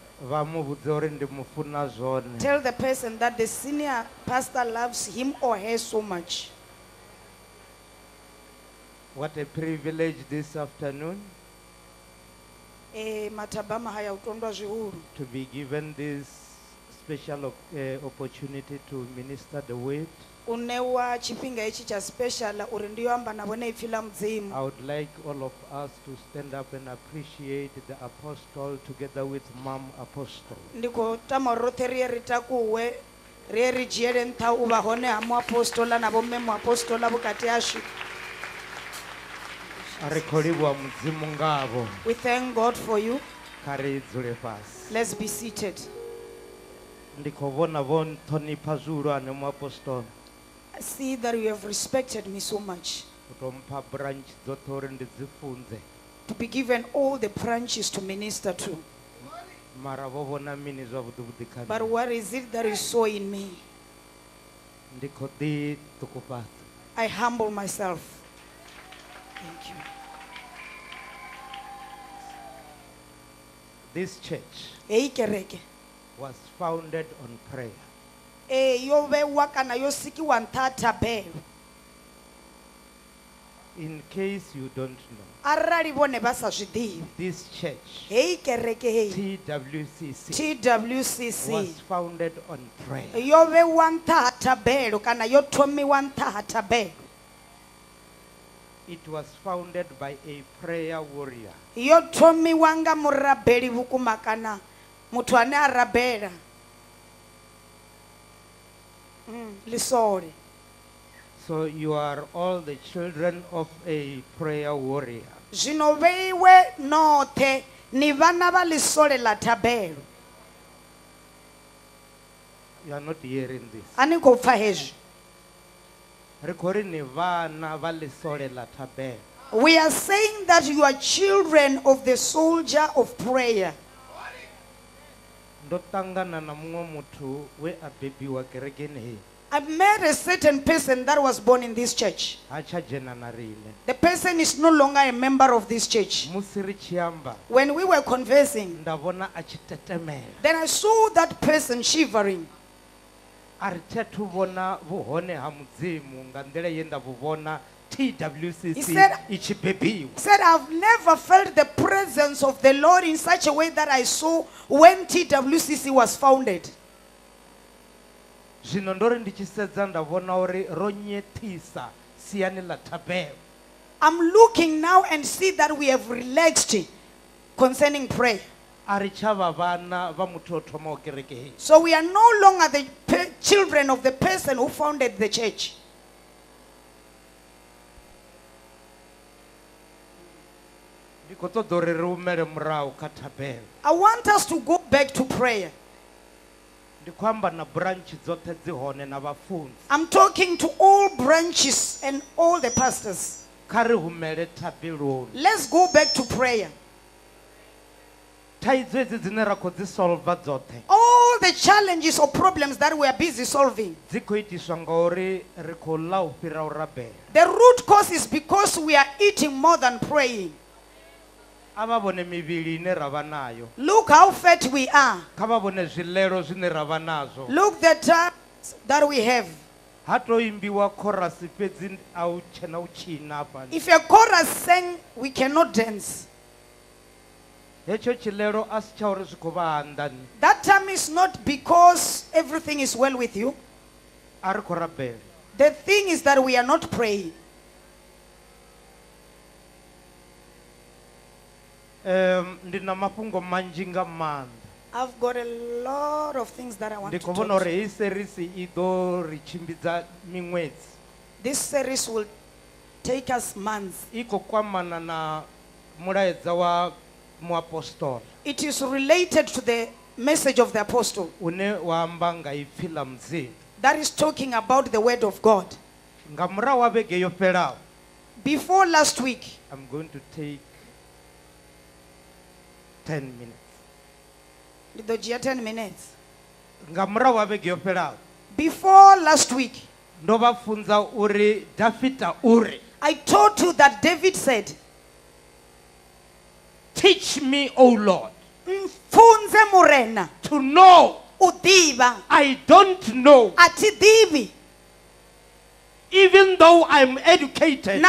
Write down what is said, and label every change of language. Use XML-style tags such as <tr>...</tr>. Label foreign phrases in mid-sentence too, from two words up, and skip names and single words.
<en>Tell the person that the senior pastor loves him or her so much. What a privilege this afternoon to be given this special opportunity to minister the word.</en> <ve>unewa chifhinga ichi cha special uri ndiyo amba navo neipfi la mudzimu.</ve> <en>I would like all of us to stand up and appreciate the apostle together with Mom Apostle.</en> <ve>Ndiko tama rothe riye ri takuwe riye ri dzhiele nṱha u vha hone ha muapostola na vhomme muapostola vhukati hashu. Ari khou livhuwa mudzimu ngavho.</ve> <en>We thank God for you.</en> <ve>Kha ri dzule fhasi.</ve> <en>Let's be seated.</en> <ve>Ndi khou vhona vho nṱhonipha zwihulwane muapostola.</ve> <en>I see that you have respected me so much.</en> <ve>U tou mpha branch dzoṱhe uri ndi dzi funze.</ve> <en>To be given all the branches to minister to.</en> <ve>Mara vho vhona mini zwavhuḓi vhuḓi kha</ve> <en>But</en> <ve>nṋe.</ve> <en>what is it that you saw in me?</en> <ve>Ndi khou ḓi ṱukufhadza.</ve> <en>I humble myself. Thank you. This church</en> <ve>Hey kereke.</ve> <en>was founded on prayer.</en> <ve>Yo vewa kana yo sikiwa nṱha ha thabelo.</ve> <en>In case you don't know,</en> <ve>Arali vhone vha sa zwi ḓivhi.</ve> <en>this church,</en> <ve>Hey kereke hey.</ve> <en>TWCC, TWCC. was founded on prayer.</en> <ve>Yo vewa nṱha ha thabelo kana yo thomiwa nṱha ha thabelo.</ve> <en>It was founded by a prayer warrior.</en> <ve>Yo thomiwa nga murabeli vhukuma kana muthu ane a rabela. Lisole.</ve> <en>So you are all the children of a prayer warrior.</en> <ve>Zwino veiwe nothe ni vana va lisole la thabelo.</ve> <en>You are not hearing this.</en> <ve>Ani khou pfa hezwi. Ri khou ri ni vana va lesole la thabelo.</ve> <en>We are saying that you are children of the soldier of prayer.</en> <ve>Ndo tangana na muṅwe muthu we a bebiwa kerekeni hei.</ve> <en>I've met a certain person that was born in this church.</en> <ve>Ha tsha dzhena na riṋe.</ve> <en>The person is no longer a member of this church.</en> <ve>Musi ri tshi amba,</ve> <en>When we were conversing,</en> <ve>nda vhona a tshi tetemela.</ve> <en>then I saw that person shivering.</en> <ve>A ri tsha thu vhona vhuhone ha mudzimu nga nḓila ye nda vhu vhona</ve> <en>He TWCC said-</en> <ve>i tshi bebiwa.</ve> <en>Said, I've never felt the presence of the Lord in such a way that I saw when TWCC was founded.</en> <ve>Zwino ndo ri ndi tshi sedza nda vhona uri ro nyethisa siani ḽa thabelo.</ve> <en>I'm looking now and see that we have relaxed concerning prayer.</en> <ve>A ri tsha vha vhana vha muthu o thomaho kereke hei.</ve> <en>So we are no longer the children of the person who founded the church.</en> <ve>Ndi khou ṱoḓa uri ri humele murahu kha thabelo.</ve> <en>I want us to go back to prayer.</en> <ve>Ndi khou amba na branch dzoṱhe dzi hone na vhafunzi.</ve> <en>I'm talking to all branches and all the pastors.</en> <ve>Kha ri humele thabeloni.</ve> <en>Let's go back to prayer.</en> <ve>Thaidzo hedzi dzine ra khou dzi solve dzoṱhe</ve> <en>All the challenges or problems that we are busy solving.</en> <ve>dzi khou itiswa ngauri ri khou ḽa u fhira u rabela.</ve> <en>The root cause is because we are eating more than praying.</en> <ve>A vha vhone mivhili ine ra vha nayo.</ve> <en>Look how fat we are.</en> <ve>Kha vha vhone zwiḽelo zwine ra vha nazwo.</ve> <en>Look the times that we have.</en> <ve>Ha tou imbiwa chorus fhedzi a u tshena u tshina hafha.</ve> <en>If a chorus sang, we cannot dance.</en> <ve>Hetsho tshiḽelo a si tsha uri zwi khou vha anḓani.</ve> <en>That time is not because everything is well with you.</en> <ve>A ri khou rabela.</ve> <en>The thing is that we are not praying.</en> <ve>Ndi na mafhungo manzhi nga maanḓa.</ve> <en>I've got a lot of things that I want</en> <ve>Ndi</ve> <en>to</en> <ve>khou</ve> <en>talk</en> <ve>vhona</ve> <en>to.</en> <ve>uri hei series I ḓo ri tshimbidza miṅwedzi.</ve> <en>This series will take us months.</en> <ve>I khou kwamana na mulaedza wa muapostola</ve> <en>It is related to the message of the apostle</en> <ve>une wa amba nga ipfi ḽa mudzimu.</ve> <en>that is talking about the word of God.</en> <ve>Nga murahu wa vhege yo fhelaho,</ve> <en>Before last week, I'm going to take 10 minutes.</en> <ve>ndi ḓo dzhia 10 minutes. Nga murahu wa vhege yo fhelaho,</ve> <en>Before last week,</en> <ve>ndo vha funza uri Dafita uri, I taught you that David said,</ve> <en>teach me, O Lord,</en> <ve>Mfunze murena,</ve> <en>to know.</en> <ve>u ḓivha,</ve> <en>I don't know.</en> <ve>a thi ḓivhi.</ve> <en>even though I'm educated,</en>